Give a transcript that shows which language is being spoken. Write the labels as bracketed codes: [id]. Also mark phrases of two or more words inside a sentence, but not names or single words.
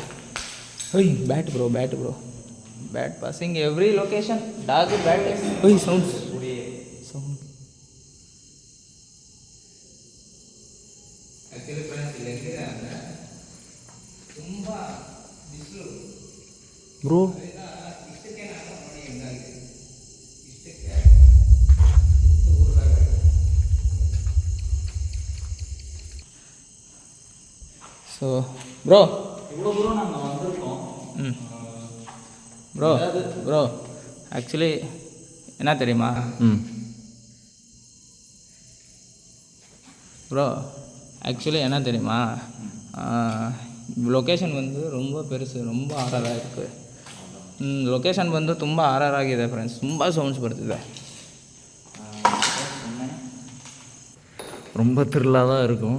[en] Bat bro, bat passing every location. dog bat sound [kn] ಆ್ಯಕ್ಚುಲಿ ಫ್ರೆಂಡ್ಸ್, ಇಲ್ಲಿ ಹೆಂಗಿದೆ ಅಂದರೆ ತುಂಬ ಬಿಸಿಲು [ta] ப்ரோ. [en] So bro, [ta] இவ்வளோ தூரம் நாங்கள் வந்திருக்கோம். ப்ரோ ஆக்சுவலி என்ன தெரியுமா ப்ரோ, ஆக்சுவலி என்ன தெரியுமா, [kn] ಲೊಕೇಶನ್ ಬಂದು [ta] ரொம்ப பெருசு, ரொம்ப ಆರಾರಾಗಿ இருக்குது. [kn] ಲೊಕೇಶನ್ ಬಂದು ತುಂಬ ಆರಾರಾಗಿದೆ ಫ್ರೆಂಡ್ಸ್. ತುಂಬ ಸೌಂಡ್ಸ್ ಬರ್ತಿದೆ. [ta] ரொம்ப த்ரில்லாக தான் இருக்கும்.